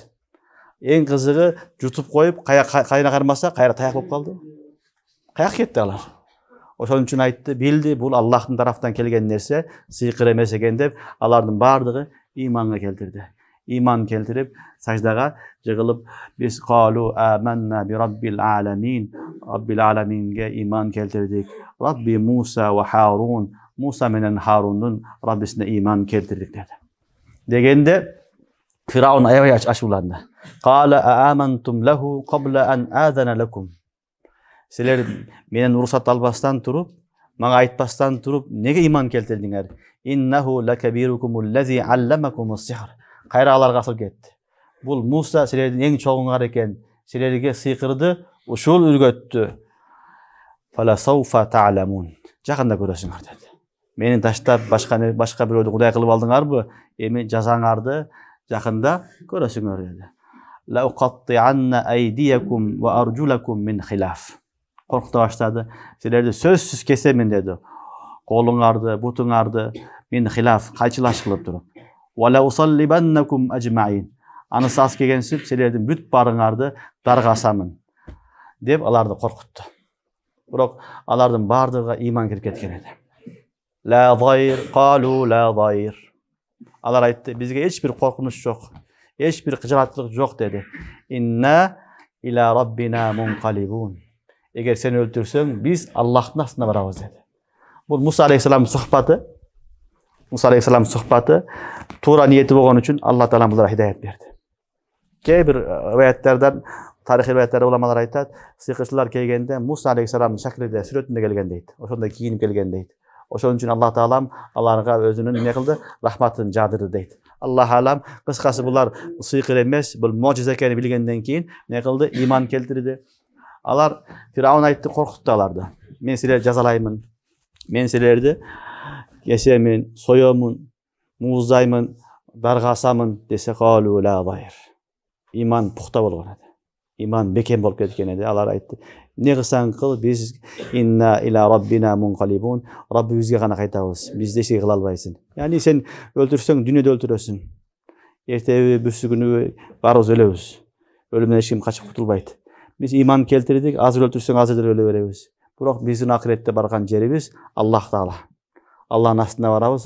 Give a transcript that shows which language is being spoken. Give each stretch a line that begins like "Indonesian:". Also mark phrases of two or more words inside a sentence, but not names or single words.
Kyrgyz: Эң кызыгы жутуп коюп, кайра кармаса, кайра таяк болуп калды. Каяк кетти алар? Ошон үчүн айтты, билди, бул Аллахтын тарафтан келген нерсе, сыйкыр эмес экен деп, алардын бардыгы иманга келтирди. Иман келтирип, саждага жыгылып, биз
Arabic: قالوا آمنا برب العالمين.
Kyrgyz: Раббил аламинге иман келтирдик.
Arabic: رب موسى وهارون.
Kyrgyz: Муса менен Харундун Раббисине иман келтирдик dedi. Дегенде Фираун аябай ачууланды.
Arabic: قال آمنتم له قبل أن آذن لكم.
Kyrgyz: Силер менен уруксат албастан туруп, мага айтпастан туруп, неге иман келтирдиңер?
Arabic: إنه لكبيركم الذي علمكم السحر.
Kyrgyz: Кайра аларга асыл кетти. Бул Муса силердин эң чоңуңар экен. Силерге сыйкырды, ушул үргөттү.
Arabic: فلسوف تعلمون.
Kyrgyz: Жакында көрөсүңөр деди. Мени таштап башка бирөөдү кудай кылып алдыңарбы? Эми жазаңарды жакында көрөсүңөр деди.
Arabic: لأقطعن أيديكم وأرجلكم من خلاف.
Kyrgyz: Коркута баштады. Силерди сөзсүз кесемин деди. Колуңарды, бутуңарды
Arabic: من خلاف
Kyrgyz: кайчылаш кылып туруп.
Arabic: ولأصلبنكم أجمعين.
Kyrgyz: Анысы аз келгенсип, силердин бүт барыңарды даргасамын деп аларды коркутту. Бирок алардын бардыгы иман кирип кеткен эди.
Arabic: لا ضير قالوا لا ضير.
Kyrgyz: Алар айтты, бизге эч бир коркунуч жок, эч бир кыжыраатчылык жок деди.
Arabic: إنا إلى ربنا منقلبون.
Kyrgyz: Эгер сен өлтүрсөң, биз Аллахтын астына барабыз деди. Бул Муса алейхиссалам сухбаты. Муса алейхиссалам сухбаты туура ниети болгон үчүн Алла таала буларга хидаят берди. Кээ бир риwayatlardan, тарихи риwayatlar уламалар айтат, сыйкырчылар келгенде Муса алейхиссаламдын шаклинде, сүрөтүндө келген дейт. Ошондой кийинип келген дейт. Ошон үчүн Алла таалам аларга өзүнүн эмне кылды? Рахматын жаадырды дейт.
Arabic: الله أعلم,
Kyrgyz: кыскасы булар сыйкыр эмес, бул можиза экенин билгенден кийин эмне кылды? Иман келтирди. Алар Фираун айтты, коркутту аларды. Мен силерди жазалаймын. Мен силерди кесемин, соёмун, мууздаймын, даргасамын десе
Arabic: قالوا لا ضير.
Kyrgyz: Иман пухта болгон эди. Иман бекем болуп кеткен эди. Алар айтты, не кылсаң кыл, биз
Arabic: إنا إلى ربنا منقلبون.
Kyrgyz: Раббибизге гана кайтабыз. Бизди эч кыла албайсың. Яни сен өлтүрсөң, дүйнөдө өлтүрөсүң. Эртеби, бүрсү күнү барыбыз өлөбүз. Өлүмдөн эч ким качып кутулбайт. Биз иман келтирдик, азыр өлтүрсөң азыр өлө беребиз. Бирок биздин акыретте барган жерибиз Аллах таала. Аллахтын астына барабыз.